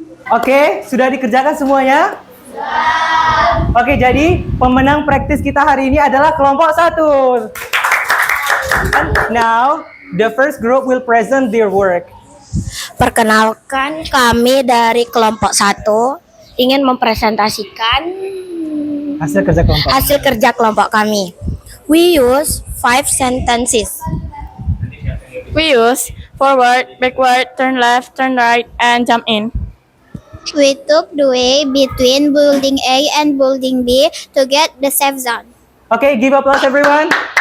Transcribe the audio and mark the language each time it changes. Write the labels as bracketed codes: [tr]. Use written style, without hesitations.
[id] Oke, sudah dikerjakan semuanya? Oke, jadi pemenang praktis kita hari ini adalah kelompok 1. [en] And now, the first group will present their work. [id] Perkenalkan, kami dari kelompok 1 ingin mempresentasikan Hasil kerja kelompok. hasil kerja kelompok kami. [en] We use 5 sentences. We use forward, backward, turn left, turn right, and jump in. We took the way between building A and building B to get the safe zone. Okay, give applause everyone.